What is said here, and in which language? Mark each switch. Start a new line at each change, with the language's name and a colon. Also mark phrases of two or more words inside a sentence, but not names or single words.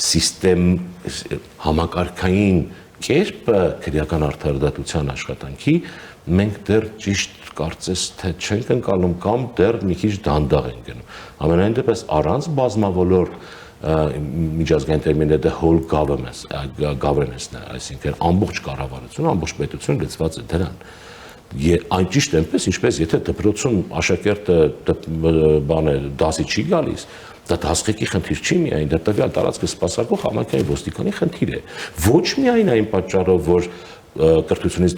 Armenian: համակարգային կերպը քրեական արդարադատության աշխատանքի մենք դեռ ճիշտ կարծես թե չենք ընկալում կամ դեռ մի քիչ դանդաղ ենք գնում։ Ամենայն դեպս առանց բազմավոլոր միջազգային տերմինը
English: the whole governance-
Armenian: ն է, այսինքն ամբողջ կառավարությունը, ամբողջ պետությունը լծված է դրան։ Այն ճիշտ այնպես, ինչպես եթե դպրոցում աշակերտը դասի չի գալիս, դա դասղեկի խնդիր չի միայն, դա տվյալ տարածքը սպասարկող համայնքային ոստիկանի խնդիր է։ Ոչ միայն այն պատճառով, որ կրթությունից